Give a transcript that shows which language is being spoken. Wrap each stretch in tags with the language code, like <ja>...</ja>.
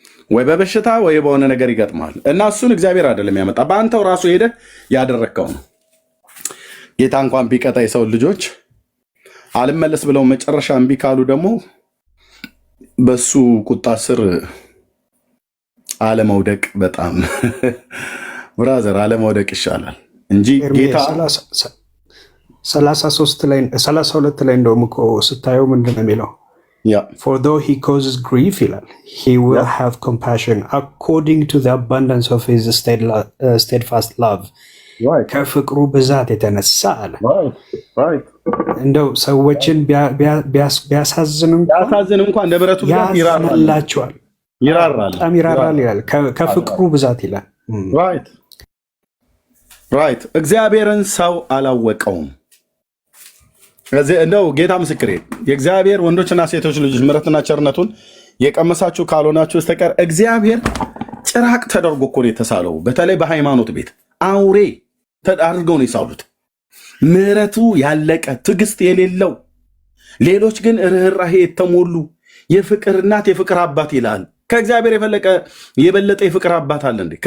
<am>ወይ በበሽታ ወይ በሆነ ነገር ይገጥማል እና እሱን እግዚአብሔር አይደለም ያመጣ፣ በአንተው ራሱ ሄደ ያደረግከው ነው። ጌታ እንኳን ቢቀጣ የሰው ልጆች አልመለስ ብለው መጨረሻ እምቢ ካሉ ደግሞ በሱ ቁጣ ስር አለመውደቅ በጣም ብራዘር አለመውደቅ ይሻላል እንጂ ጌታ 32 ላይ እንደውም እኮ ስታየው ምንድን ነው የሚለው?</am> <en>For though he causes grief</en> <am>ይላል,</am> <en>he will have compassion according to the abundance of his steadfast love.</en> <am>ከፍቅሩ ብዛት የተነሳ አለ። እንደው ሰዎችን ቢያሳዝን እንኳን እንደ ብረቱ ብዛት ይራራላቸዋል፣ በጣም ይራራል ይላል። ከፍቅሩ ብዛት ይላል። ራይት እግዚአብሔርን ሰው አላወቀውም። እንደው ጌታ ምስክሬ የእግዚአብሔር ወንዶችና ሴቶች ልጆች ምሕረትና ቸርነቱን የቀመሳችሁ ካልሆናችሁ በስተቀር እግዚአብሔር ጭራቅ ተደርጎ እኮ ነው የተሳለው። በተለይ በሃይማኖት ቤት አውሬ ተዳርገው ነው የሳሉት። ምሕረቱ ያለቀ ትዕግስት የሌለው፣ ሌሎች ግን ርኅራኄ የተሞሉ የፍቅር እናት የፍቅር አባት ይላል። ከእግዚአብሔር የበለጠ የፍቅር አባት አለ እንዴ?</am>